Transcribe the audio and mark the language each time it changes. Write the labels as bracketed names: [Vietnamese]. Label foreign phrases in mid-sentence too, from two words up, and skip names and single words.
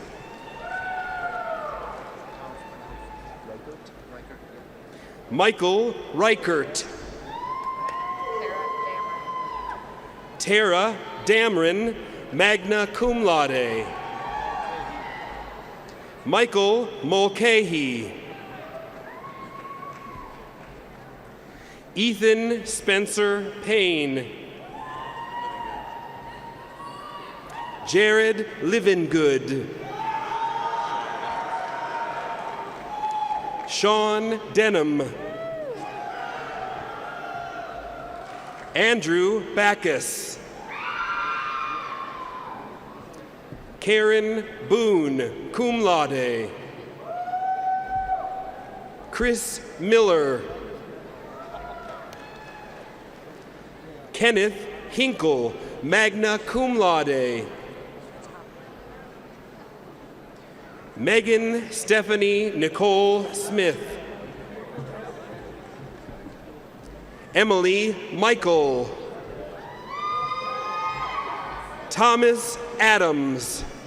[English] Michael Reichert. Tara Dameron, [Latin] magna cum laude. [English] Michael Mulcahy. Ethan Spencer Payne. Jared Livingood. Sean Denham. Andrew Backus. Karen Boone, [Latin] cum laude. [English] Chris Miller. Kenneth Hinkle, [Latin] magna cum laude. [English] Megan Stephanie Nicole Smith. Emily Michael. Thomas Adams.